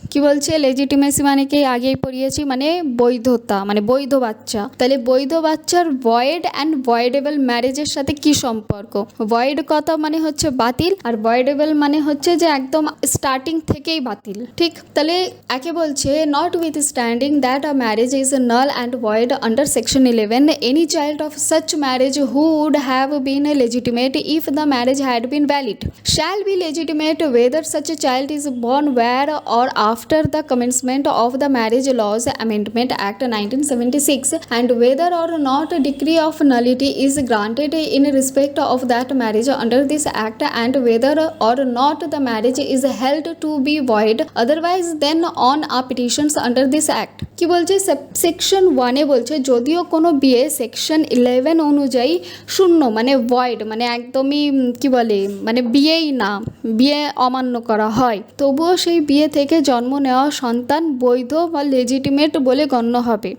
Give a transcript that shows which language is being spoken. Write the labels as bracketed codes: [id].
[bn] কি বলছে লেজিটিমেসি মানে কি আগেই পড়িয়েছি, মানে বৈধতা, মানে বৈধ বাচ্চা। তাহলে বৈধ বাচ্চার ভয়েড অ্যান্ড ভয়েডেবল ম্যারেজের সাথে কি সম্পর্ক? ভয়েড কথা মানে হচ্ছে বাতিল, আর ভয়েডেবল মানে হচ্ছে যে একদম স্টার্টিং থেকেই বাতিল, ঠিক। তাহলে একে বলছে [en] Notwithstanding finding that a marriage is null and void under section 11, any child of such marriage who would have been legitimate if the marriage had been valid shall be legitimate whether such a child is born where or after the commencement of the Marriage Laws Amendment Act 1976, and whether or not a decree of nullity is granted in respect of that marriage under this act, and whether or not the marriage is held to be void otherwise than on a petitions under this act। [bn] কি বলছে section 1 বলছে যদিও কোনো বিয়ে section 11 অনুযায়ী শূন্য মানে void মানে একদমই কি বলে মানে বিয়েই না, বিয়ে অমান্য করা হয়, তবুও সেই বিয়ে থেকে জন্ম নেওয়া সন্তান বৈধ বা লেজিটিমেট বলে গণ্য হবে।